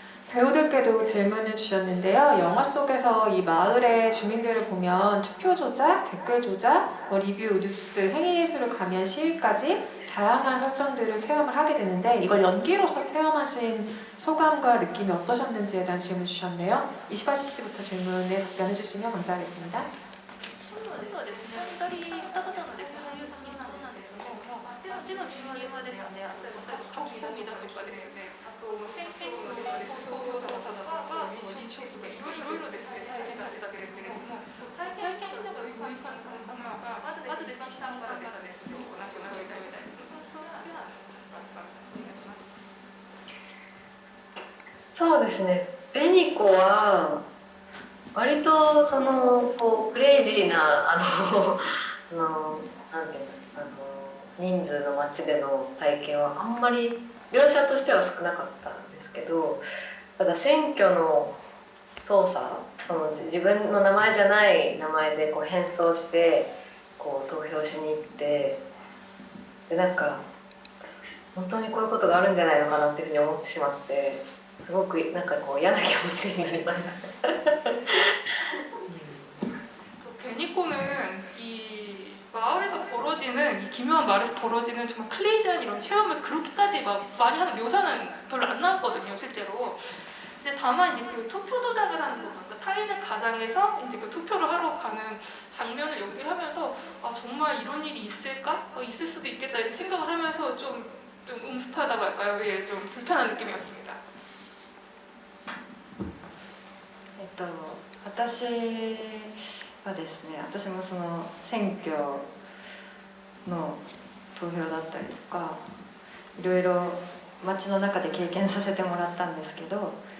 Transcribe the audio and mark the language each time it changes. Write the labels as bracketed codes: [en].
[ko] 배우들께도 질문을 주셨는데요. 영화 속에서 이 마을의 주민들을 보면 투표 조작, 댓글 조작, 리뷰, 뉴스, 행위예술을 가미한 시위까지 다양한 설정들을 체험을 하게 되는데 이걸 연기로서 체험하신 소감과 느낌이 어떠셨는지에 대한 질문 주셨네요. 이시바시씨부터 질문에 답변해 주시면 감사하겠습니다. [ja] 2人方のですね俳優さんになるんですけども、あっちの順番ですよね。書き込みだとかですね、あと先生のですね、投票者の方とか、民主主義とかいろいろですね、体験させていただけれども、体験しながらこういう感じのがまずですね、下からですね、お話を伺いたいみたいです。そういうようなお願いします。そうですね。ベニコは割とそのこうクレイジーななんていうの人数の街での体験はあんまり描写としては少なかったんですけど、ただ選挙の操作、その自分の名前じゃない名前でこう変装してこう投票しに行って、でなんか本当にこういうことがあるんじゃないのかなっていうふうに思ってしまって、すごくなんかこう嫌な気持ちになりました。 [ko] 베니코는 이 마을에서 벌어지는 이 기묘한 마을에서 벌어지는 정말 클레이지한 이런 체험을 그렇게까지 막 많이 하는 묘사는 별로 안 나왔거든요, 실제로. 근데 다만 이제 그 투표 조작을 하는 부분, 그러니까 타인의 가장에서 이제 그 투표를 하러 가는 장면을 연기하면서 아 정말 이런 일이 있을까? 있을 수도 있겠다 이렇게 생각을 하면서 좀 음습하다고 할까요? 예, 좀 불편한 느낌이었습니다. [ja] 私はですね、私もその選挙の投票だったりとかいろいろ街の中で経験させてもらったんですけど、